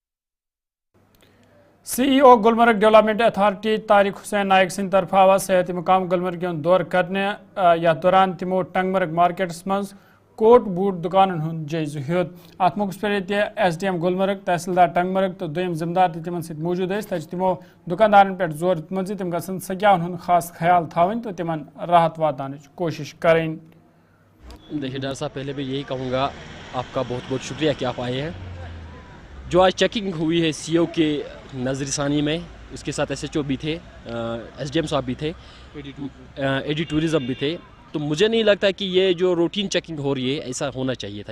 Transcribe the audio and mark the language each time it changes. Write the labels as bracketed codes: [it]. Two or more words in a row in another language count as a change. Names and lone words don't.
[ks] CEO गुलमर्ग डेवलपमेंट अथॉरिटी तारिक हुसैन नायक सिंह तरफ आवा सेहत मकाम गुलमर्ग दौर करने या दौरान तिमो टंगमर्ग मार्केट्स मज कोट बूट दुकान हूँ जायज हेत। अत मौके पे SDM गुलमर्ग, तहसीलदार टंगमर्ग तो दोम जिम्मेदार तिमन सत मौजूद तक तिमो दुकानदारन पे जोर दित तिम गसन सग्यावन हूँ खास ख्याल थवन तो तिमन राहत वातान कोशिश करें। [ur] دیکھیے ڈاکٹر صاحب، پہلے بھی یہی کہوں گا، آپکا بہت بہت شکریہ کہ آپ آئے ہیں. جو آج چیکنگ ہوئی ہے CO کے نظرثانی میں، اسکے ساتھ SHO بھی تھے، SDM صاحب بھی تھے، AD ٹورزم بھی تھے، تو مجھے نہیں لگتا کہ یہ جو [en] routine checking [ur] ہو رہی ہے ایسا ہونا چاہیے تھا.